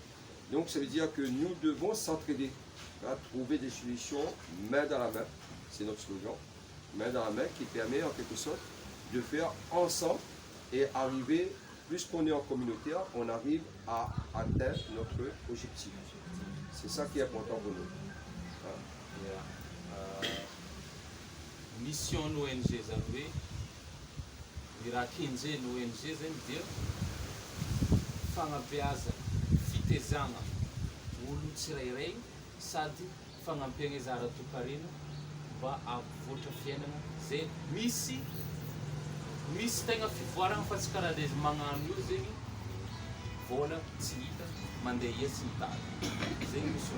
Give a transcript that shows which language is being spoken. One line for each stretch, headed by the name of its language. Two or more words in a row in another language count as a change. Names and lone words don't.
French: Donc ça veut dire que nous devons s'entraider, trouver des solutions main dans la main, c'est notre slogan, main dans la main, qui permet en quelque sorte de faire ensemble et arriver, plus qu'on est en communautaire, on arrive à atteindre notre objectif. C'est ça qui est important pour nous.
Malagasy: Mission ONG zany hoe raha kenjeny ONG zany dia fagnabeazana, fitezagna olo tsirairay sady fagnampiana izy ara-toekarena mba avoatra fiainana zay misy tegna fivoarana fa tsy karaha izy magnano io zegny vola tsy hita mandeha ia sy mitady zegny mission.